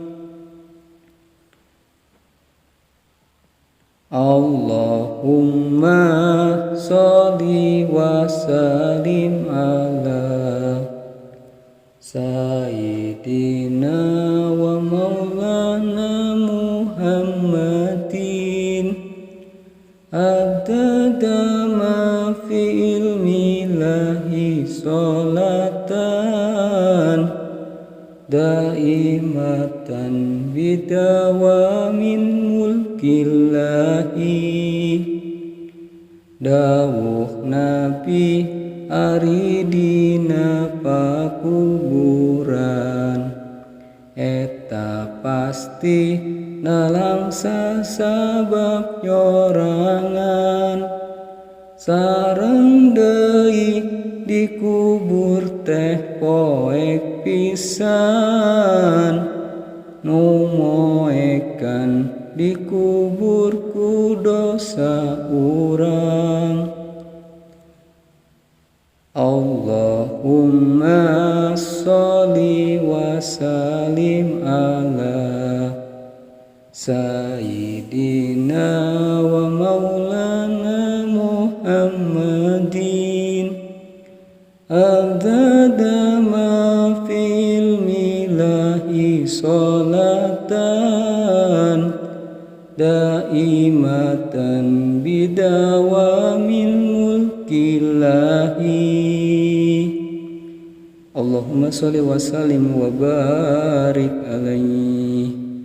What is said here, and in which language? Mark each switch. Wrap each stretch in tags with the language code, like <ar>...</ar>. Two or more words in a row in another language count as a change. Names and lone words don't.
<ar>اللهم صل وسلم على سيدنا ومولانا محمد عدد ما في علم الله صلاة دائمة بدوام ملك الله.</ar> <su>Dawuh Nabi ari dina pakuburan eta pasti nalangsa sabab nyorangan sareng deui dikubur teh poek pisan nu moekan dikubur ku dosa urang.</su> <ar>اللهم صل وسلم على سيدنا ومولانا محمد عدد ما في علم الله صلاة دائمة بدوام ملك الله. اللهم صل وسلم وبارك عليه.</ar>